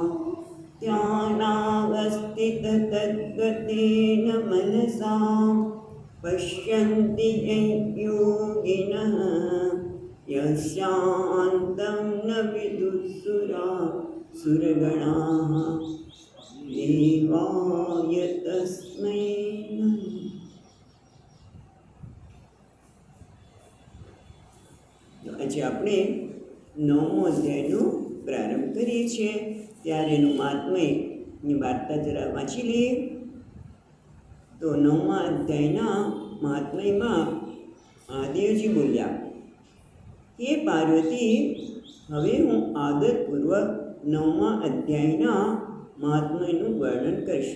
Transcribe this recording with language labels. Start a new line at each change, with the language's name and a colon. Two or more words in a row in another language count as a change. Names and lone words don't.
Sanskrit: ध्यानावस्थिततद्गतेन मनसा पश्यन्ति यं योगिनः यस्यान्तं न विदुःसुरगणाः देवाय तस्मै नमः।
Gujarati: આજે આપણે 9મો અધ્યાયનો પ્રારંભ કરીએ છીએ ત્યારે એનું મહાત્મયની વાર્તા જરા વાંચી લઈએ. તો 9મા અધ્યાયના મહાત્મયમાં મહાદેવજી બોલ્યા, હે પાર્વતી, હવે હું આદરપૂર્વક 9મા અધ્યાયના મહાત્મયનું વર્ણન કરીશ.